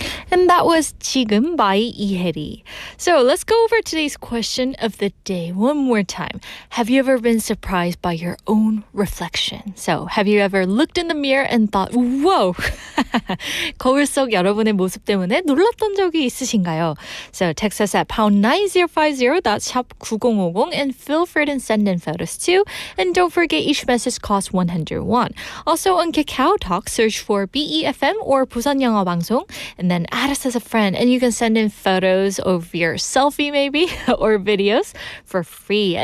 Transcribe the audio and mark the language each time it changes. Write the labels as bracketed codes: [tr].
[en] And that was 지금 by 이혜리. So let's go over today's question of the day one more time. Have you ever been surprised by your own reflection? So have you ever looked in the mirror and thought, whoa! [ko] 거울 속 여러분의 모습 때문에 놀랐던 적이 있으신가요? [en] So text us at #9050, that's 샵 9050, and feel free to send in photos too. And don't forget each message costs 101. Also on Kakao Talk, search for BEFM or 부산 영어 방송, and then add us as a friend, and you can send in photos of your selfie maybe or videos for free.